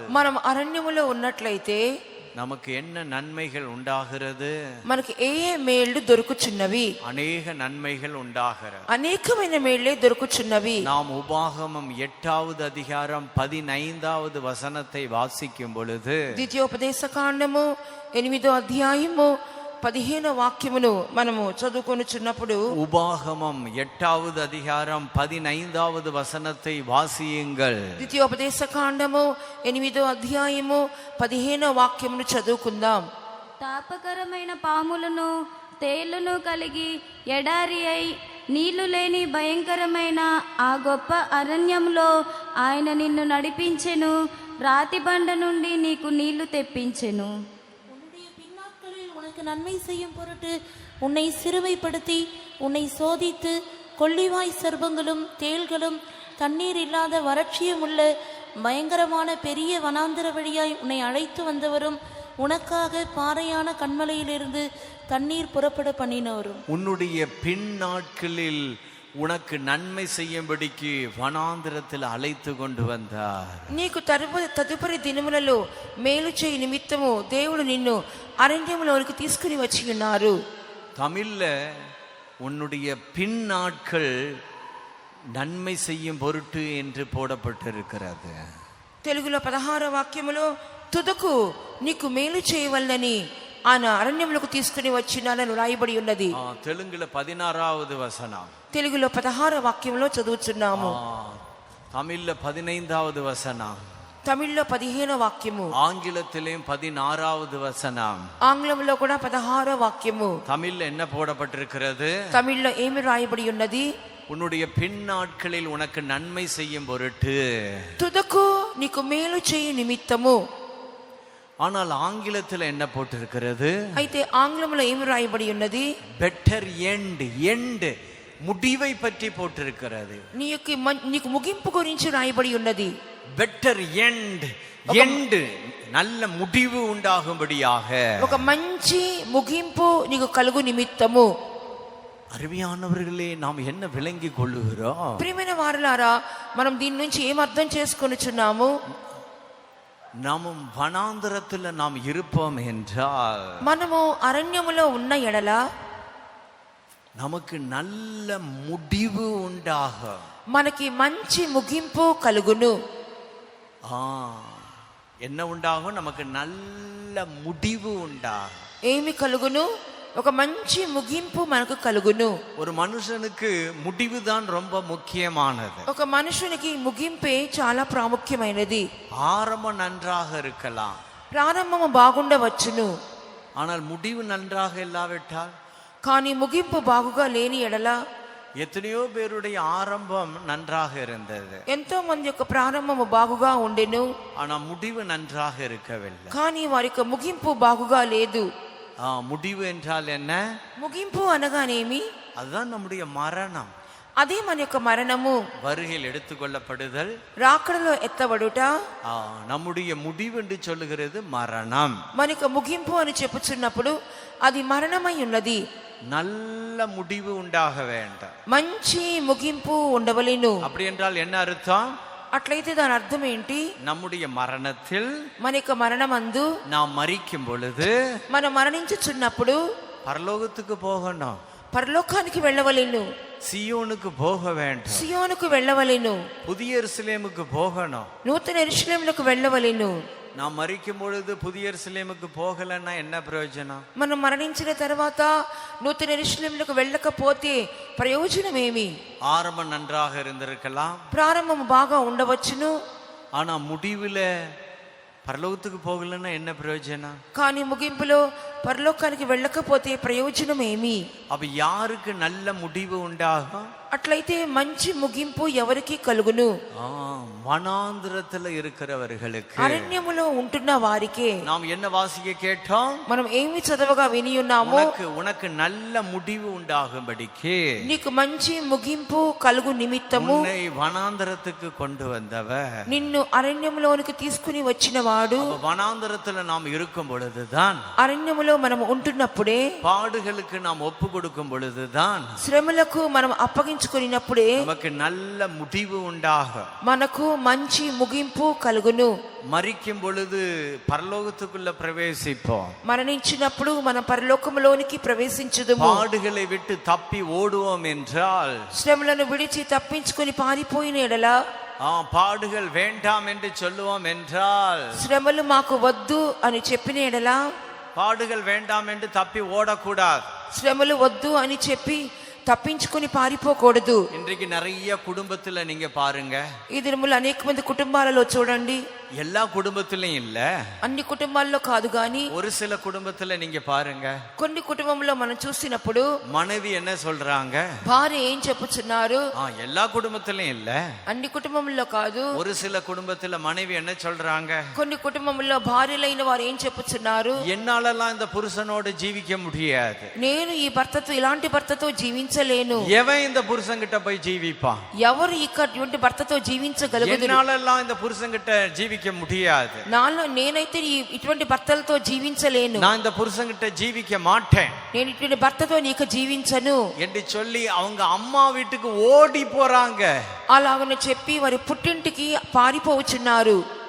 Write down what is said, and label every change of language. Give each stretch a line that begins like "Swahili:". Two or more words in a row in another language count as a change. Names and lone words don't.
Telugu: మనం అరణ్యములో ఉన్నట్లయితే
Tamil: நமக்கு என்ன நன்மைகள் உண்டாகிறது?
Telugu: మనకి ఏ మేళ్లు దొరుకుచున్నవి?
Tamil: அநேக நன்மைகள் உண்டாகிறது.
Telugu: అనేకమైన మేళ్లే దొరుకుచున్నవి.
Tamil: நாம் உபாகமம் 8வது அதிகாரம் 15வது வசனத்தை வாசிக்கும் பொழுது,
Telugu: ద్వితీయోపదేశ కాండము 8వ అధ్యాయము 15వ వాక్యమును మనము చదువుకొనుచున్నప్పుడు,
Tamil: உபாகமம் 8வது அதிகாரம் 15வது வசனத்தை வாசியுங்கள்.
Telugu: ద్వితీయోపదేశ కాండము 8వ అధ్యాయము 15వ వాక్యమును చదువుకుందాం. తాపకరమైన పాములను తేళ్లను కలిగి ఎడారి అయి నీళ్లు లేని భయంకరమైన ఆ గొప్ప అరణ్యంలో ఆయన నిన్ను నడిపించెను. రాతి బండ నుండి నీకు నీళ్లు తెప్పించెను.
Tamil: உனக்கு நன்மை செய்யும் பொருட்டு உன்னை சிறுமைப்படுத்தி உன்னை சோதித்து கொள்ளிவாய் சர்ப்பங்களும் தேள்களும் தண்ணீர் இல்லாத வறட்சியும் உள்ள பயங்கரமான பெரிய வனாந்திர வழியாய் உன்னை அழைத்து வந்தவரும் உனக்காக பாறையான கண்மலையிலிருந்து தண்ணீர் புறப்பட பண்ணினவரும், உன்னுடைய பின் நாட்களில் உனக்கு நன்மை செய்யும்படிக்கு வனாந்திரத்தில் அழைத்து கொண்டு வந்தார்.
Telugu: నీకు తదుపరి దినములలో మేలు చేయి నిమిత్తము దేవుడు నిన్ను అరణ్యములోనికి తీసుకుని వచ్చి ఉన్నారు.
Tamil: தமிழ்ல உன்னுடைய பின் நாட்கள் நன்மை செய்யும் பொருட்டு என்று போடப்பட்டிருக்கிறது.
Telugu: తెలుగులో 16వ వాక్యములో తుదకు నీకు మేలు చేయవలనని ఆయన అరణ్యములకు తీసుకుని వచ్చినానని రాయబడి ఉన్నది.
Tamil: தெலுங்குல 16வது வசனம்,
Telugu: తెలుగులో 16వ వాక్యంలో చదువుచున్నాము.
Tamil: தமிழ்ல 15வது வசனம்,
Telugu: తమిళ్లో 15వ వాక్యము,
Tamil: ஆங்கிலத்திலேயும் 16வது வசனம்.
Telugu: ఆంగ్లంలో కూడా 16వ వాక్యము.
Tamil: தமிழ்ல என்ன போடப்பட்டிருக்கிறது?
Telugu: తమిళ్లో ఏమి రాయబడి ఉన్నది?
Tamil: உன்னுடைய பின் நாட்களில் உனக்கு நன்மை செய்யும் பொருட்டு,
Telugu: తుదకు నీకు మేలు చేయి నిమిత్తము.
Tamil: ஆனால் ஆங்கிலத்தில் என்ன போட்டிருக்கிறது?
Telugu: అయితే ఆంగ్లంలో ఏమి రాయబడి ఉన్నది?
English: better end, end
Tamil: முடிவை பற்றி போட்டிருக்கிறது.
Telugu: నీకు ముగింపు గురించి రాయబడి ఉన్నది.
English: better end, end
Tamil: நல்ல முடிவு உண்டாகும்படியாக,
Telugu: ఒక మంచి ముగింపు నీకు కలుగు నిమిత్తము.
Tamil: அருமையானவர்களே, நாம் என்ன விளங்கி கொள்ளுகிறோம்?
Telugu: ప్రియమైన వారలారా, మనం దీని నుంచి ఏం అర్థం చేసుకొనుచున్నాము?
Tamil: நாமும் வனாந்தரத்தில் நாம் இருப்போம் என்றால்,
Telugu: మనము అరణ్యములో ఉన్న ఎడల
Tamil: நமக்கு நல்ல முடிவு உண்டாகும்.
Telugu: మనకి మంచి ముగింపు కలుగును.
Tamil: என்ன உண்டாகும்? நமக்கு நல்ல முடிவு உண்டாகும்.
Telugu: ఏమి కలుగును? ఒక మంచి ముగింపు మనకు కలుగును.
Tamil: ஒரு మనుషனுக்கு முடிவுதான் ரொம்ப முக்கியமானது.
Telugu: ఒక మనుషునికి ముగింపే చాలా ప్రాముఖ్యమైనది.
Tamil: ஆரம்பம் நன்றாக இருக்கலாம்,
Telugu: ప్రారంభము బాగుండవచ్చును,
Tamil: ஆனால் முடிவு நன்றாக இல்லாவிட்டால்,
Telugu: కానీ ముగింపు బాగుగా లేని ఎడల,
Tamil: எத்தனையோ பேருடைய ஆரம்பம் நன்றாக இருந்தது,
Telugu: ఎంతో మంది యొక్క ప్రారంభము బాగుగా ఉండెను,
Tamil: ஆனா முடிவு நன்றாக இருக்கவில்லை.
Telugu: కానీ వారి యొక్క ముగింపు బాగుగా లేదు.
Tamil: முடிவு என்றால் என்ன?
Telugu: ముగింపు అనగానేమి?
Tamil: அதுதான் நம்முடைய மரணம்.
Telugu: అదే మన యొక్క మరణము,
Tamil: வருகையில் எடுத்துக்கொள்ளப்படுதல்,
Telugu: రాకడలో ఎత్తబడుట.
Tamil: நம்முடைய முடிவு என்று சொல்லுகிறது மரணம்.
Telugu: మన యొక్క ముగింపు అని చెప్పుచున్నప్పుడు అది మరణమై ఉన్నది.
Tamil: நல்ல முடிவு உண்டாக வேண்டும்.
Telugu: మంచి ముగింపు ఉండవలెను.
Tamil: அப்படி என்றால் என்ன அர்த்தம்?
Telugu: అట్లయితే దాని అర్థం ఏంటి?
Tamil: நம்முடைய மரணத்தில்,
Telugu: మన యొక్క మరణమందు,
Tamil: நாம் மரிக்கும் பொழுது
Telugu: మనం మరణించుచున్నప్పుడు
Tamil: பரலோகத்துக்கு போகணும்,
Telugu: పరలోకానికి వెళ్ళవలెను,
Tamil: சியோனுக்கு போக வேண்டும்,
Telugu: సియోనుకు వెళ్ళవలెను,
Tamil: புதிய எருசலேமுக்கு போகணும்.
Telugu: నూతన యెరూషలేమునకు వెళ్ళవలెను.
Tamil: நாம் மரிக்கும் பொழுது புதிய எருசலேமுக்கு போகலன்னா என்ன பிரயோஜனம்?
Telugu: మనం మరణించిన తర్వాత నూతన యెరూషలేమునకు వెళ్ళకపోతే ప్రయోజనమేమి?
Tamil: ஆரம்பம் நன்றாக இருந்திருக்கலாம்,
Telugu: ప్రారంభం బాగా ఉండవచ్చును,
Tamil: ஆனா முடிவுல பரலோகத்துக்கு போகலன்னா என்ன பிரயோஜனம்?
Telugu: కానీ ముగింపులో పరలోకానికి వెళ్ళకపోతే ప్రయోజనమేమి?
Tamil: அப்ப யாருக்கு நல்ல முடிவு உண்டாகும்?
Telugu: అట్లయితే మంచి ముగింపు ఎవరికి కలుగును?
Tamil: வனாந்திரத்துல இருக்கிறவர்களுக்கு,
Telugu: అరణ్యములో ఉంటున్న వారికే.
Tamil: நாம் என்ன வாசிக்க கேட்டோம்?
Telugu: మనం ఏమి చదవగా విని ఉన్నామో,
Tamil: உனக்கு நல்ல முடிவு உண்டாகும்படிக்கு
Telugu: నీకు మంచి ముగింపు కలుగు నిమిత్తము
Tamil: உன்னை வனாந்திரத்துக்கு கொண்டு வந்தவர்,
Telugu: నిన్ను అరణ్యములోనికి తీసుకుని వచ్చినవాడు.
Tamil: வனாந்திரத்துல நாம் இருக்கும் பொழுதுதான்,
Telugu: అరణ్యములో మనం ఉంటున్నప్పుడే,
Tamil: பாடுகளுக்கு நாம் ஒப்பு கொடுக்கும் பொழுதுதான்,
Telugu: శ్రమలకు మనం అప్పగించుకున్నప్పుడే
Tamil: நமக்கு நல்ல முடிவு உண்டாகும்,
Telugu: మనకు మంచి ముగింపు కలుగును.
Tamil: மரிக்கும் பொழுது பரலோகத்துக்குள்ள பிரவேசிப்போம்,
Telugu: మరణించినప్పుడు మనం పరలోకములోనికి ప్రవేశించుదుము.
Tamil: பாடுகளை விட்டு தப்பி ஓடுவோம் என்றால்,
Telugu: శ్రమలను విడిచి తప్పించుకొని పారిపోయిన ఎడల,
Tamil: பாடுகள் வேண்டாம் என்று சொல்லுவோம் என்றால்,
Telugu: శ్రమలు మాకు వద్దు అని చెప్పిన ఎడల,
Tamil: பாடுகள் வேண்டாம் என்று தப்பி ஓடக்கூடாது.
Telugu: శ్రమలు వద్దు అని చెప్పి తప్పించుకొని పారిపోకూడదు.
Tamil: இன்றைக்கு நிறைய குடும்பத்துல நீங்க பாருங்க,
Telugu: ఈ దినములు అనేక మంది కుటుంబాలలో చూడండి,
Tamil: எல்லா குடும்பத்திலையும் இல்ல,
Telugu: అన్ని కుటుంబాల్లో కాదు గాని
Tamil: ஒரு சில குடும்பத்துல நீங்க பாருங்க,
Telugu: కొన్ని కుటుంబంలో మనం చూసినప్పుడు
Tamil: மனைவி என்ன சொல்றாங்க?
Telugu: భార్య ఏం చెప్పుచున్నారు?
Tamil: எல்லா குடும்பத்திலையும் இல்ல,
Telugu: అన్ని కుటుంబంలో కాదు,
Tamil: ஒரு சில குடும்பத்துல மனைவி என்ன சொல்றாங்க?
Telugu: కొన్ని కుటుంబంలో భార్యలైన వారు ఏం చెప్పుచున్నారు?
Tamil: என்னாலலாம் இந்த புருஷனோடு ஜீவிக்க முடியாது,
Telugu: నేను ఈ భర్తతో, ఇలాంటి భర్తతో జీవించలేను.
Tamil: எவன் இந்த புருஷன் கிட்ட போய் ஜீவிப்பான்?
Telugu: ఎవరు ఇటువంటి భర్తతో జీవించగలరు?
Tamil: என்னாலலாம் இந்த புருஷன் கிட்ட ஜீவிக்க முடியாது,
Telugu: నాలో నేనైతే ఇటువంటి భర్తలతో జీవించలేను,
Tamil: நான் இந்த புருஷன் கிட்ட ஜீவிக்க மாட்டேன்
Telugu: నేను ఇటువంటి భర్తతో నీకు జీవించను
Tamil: என்று சொல்லி அவங்க అమ్మా வீட்டுக்கு ஓடி போறாங்க.
Telugu: అలాగని చెప్పి వారి పుట్టింటికి పారిపోవచ్చున్నారు.